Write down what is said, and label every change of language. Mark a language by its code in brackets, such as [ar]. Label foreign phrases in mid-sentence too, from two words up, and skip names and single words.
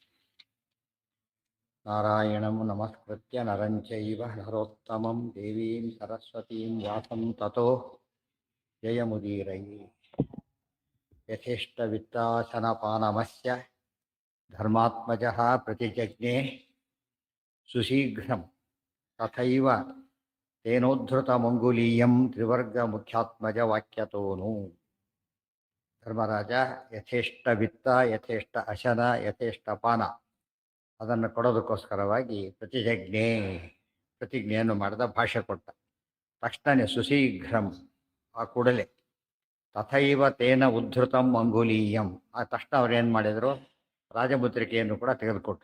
[sa] नारायणं नमस्कृत्य नरं चैव नरोत्तमं देवीं सरस्वतीं व्यासं ततो जयमुदीरये। यथेष्टवित्तासनपानमस्य धर्मात्मजः प्रतिजज्ञे सुशीघ्रं तथैव तेनोद्धृतमङ्गुलीयं त्रिवर्गमुख्यात्मजवाक्यतोनु। [kn] ಧರ್ಮರಾಜ [sa] ಯಥೇಷ್ಟ ವಿತ್ತ, ಯಥೇಷ್ಟ ಅಶನ, ಯಥೇಷ್ಟ ಪಾನ [kn] ಅದನ್ನು ಕೊಡೋದಕ್ಕೋಸ್ಕರವಾಗಿ ಪ್ರತಿಜ್ಞೆಯನ್ನು ಮಾಡಿದ, ಭಾಷೆ ಕೊಟ್ಟ. ತಕ್ಷಣನೇ ಸುಶೀಘ್ರಂ, ಆ ಕೂಡಲೇ, [sa] ತಥೈವ ತೇನ ಉದ್ಧೃತಂ ಅಂಗುಲೀಯಂ, [kn] ಆ ತಕ್ಷಣ ಅವ್ರೇನು ಮಾಡಿದರು, ರಾಜಮುದ್ರಿಕೆಯನ್ನು ಕೂಡ ತೆಗೆದುಕೊಟ್ರು.